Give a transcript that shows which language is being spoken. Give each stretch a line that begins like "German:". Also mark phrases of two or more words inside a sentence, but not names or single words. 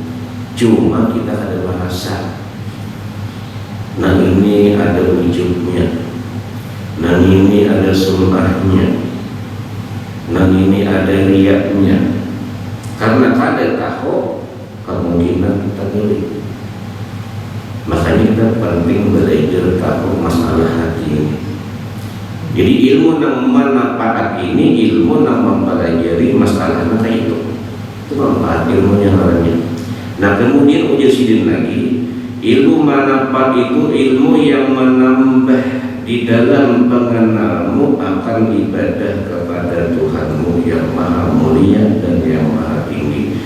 Indonesian: Cuma kita ada bahasa. Nah ini ada ujubnya, nah ini ada sum'ahnya, nah ini ada riyaknya.
Banjar: Karena kada tahu, kemungkinan kita tergeli.
Indonesian: Makanya kita penting belajar tahu masalah hati ini. Jadi ilmu yang manfaat ini ilmu yang mempelajari masalah kayak itu manfaat ilmunya namanya. Nah kemudian
Banjar: ujar sidin lagi,
Indonesian: ilmu manfaat itu ilmu yang menambah di dalam pengenalmu akan ibadah kepada Tuhanmu yang maha mulia dan yang maha tinggi.